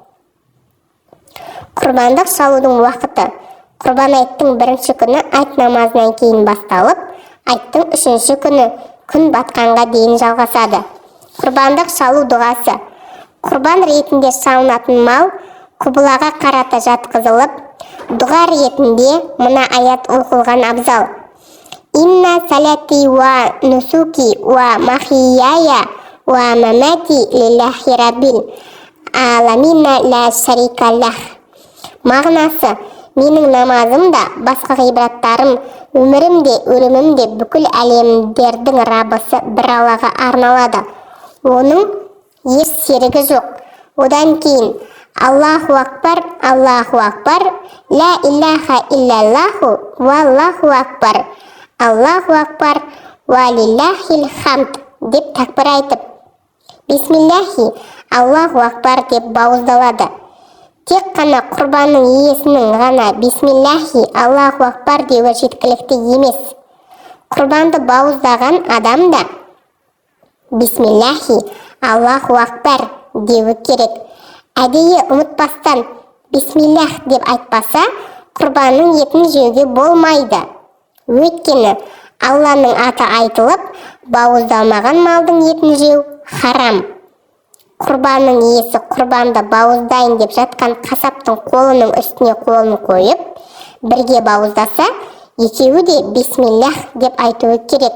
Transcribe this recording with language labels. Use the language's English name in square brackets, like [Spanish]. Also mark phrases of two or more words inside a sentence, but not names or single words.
[Kazakh] Құрбандық шалудың уақыты. Құрбан айттың бірінші күні айт намазынан кейін басталып, айттың үшінші күні күн батқанға дейін жалғасады. Құрбандық шалу дұғасы. Құрбан ретінде шалынатын мал құбылаға қарата жатқызылып, дұға ретінде мына аят оқылған абзал. [Arabic] إن صلاتي ونسكي ومحياي ومماتي لله رب العالمين لا شريك له. [Kazakh] Мағынасы: менің намазым да, басқа ғибраттарым, өмірім де, өлімім де бүкіл әлемдердің раббысы бір Аллаға арналады. Оның еш серігі жоқ. Одан кейін [Arabic] الله أكبر الله أكبر لا إله إلا الله والله أكبر الله أكبر ولله الحمد [Kazakh] деп такбир айтып, [Arabic] بسم الله الله أكبر [Kazakh] деп бауыздалады. Тек қана құрбанның иесінің ғана [Arabic] بسم الله الله أكبر [Kazakh] деуі жеткілікті емес. Құрбанды бауыздаған адам да [Arabic] بسم الله الله أكبر [Kazakh] деуі керек. Әдейі ұмытпастан бисмиллах деп айтпаса, құрбанның етін жеуге болмайды. Өйткені Алланың аты айтылып, бауыздалмаған малдың етін жеу харам. Құрбанның иесі құрбанды бауыздайын деп жатқан қасаптың қолының үстіне қолын қойып, бірге бауыздаса, екеуі де бисмиллах деп айтуы керек.